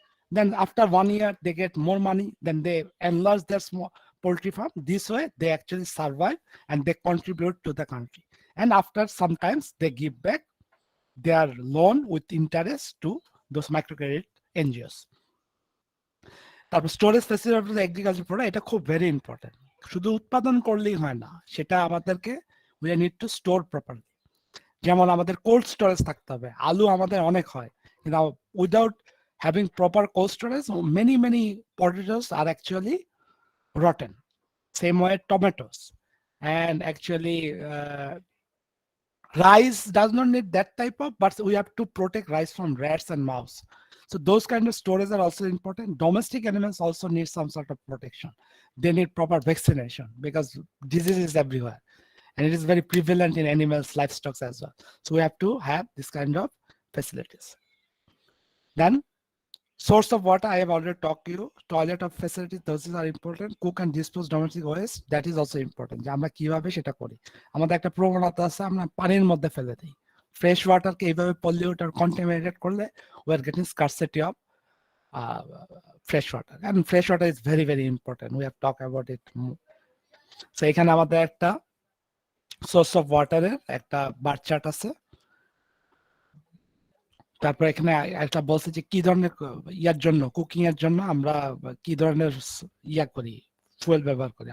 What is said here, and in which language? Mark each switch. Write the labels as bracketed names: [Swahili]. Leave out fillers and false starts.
[English] Then after 1 year, they get more money, then they enlarge their small poultry farm. This way, they actually survive and they contribute to the country. And after sometimes they give back their loan with interest to those microcredit NGOs. [Bangla] তারপর storage facility agriculture product, এটা খুব [English] Very important. [Bangla] শুধু উৎপাদন করলেই হয় না, সেটা আমাদেরকে [English] We need to store properly. [Bangla] যেমন আমাদের কোল্ড স্টোরেজ থাকতে হবে। আলু আমাদের অনেক হয়, কিন্তু [English] Without having proper cold storage, many potatoes are actually rotten. Same way tomatoes. And actually rice does not need that type of, but we have to protect rice from rats and mouse. So those kind of storage are also important. Domestic animals also need some sort of protection. They need proper vaccination because disease is everywhere and it is very prevalent in animals, livestock as well. So we have to have this kind of facilities. Then source of water, I have already talked to you. Toilet of facilities, those are important. Cook and dispose domestic waste, that is also important. [Bangla] যে আমরা কিভাবে সেটা করি। আমাদের একটা প্রবণতা আছে, আমরা পানির মধ্যে ফেলে দিই। ফ্রেশ ওয়াটারকে এইভাবে পলিউট আর কন্টামিনেটেড করলে [English] we are getting scarcity of fresh water, and fresh water is very important. We have talked about it. So [Bangla] এখানে আমাদের একটা সোর্স অফ ওয়াটারের একটা বার চার্ট আছে। তারপর এখানে একটা বলছে যে কি ধরনের ইয়ার জন্য, কুকিং এর জন্য আমরা কি ধরনের ইয়া করি, ফুয়েল ব্যবহার করি।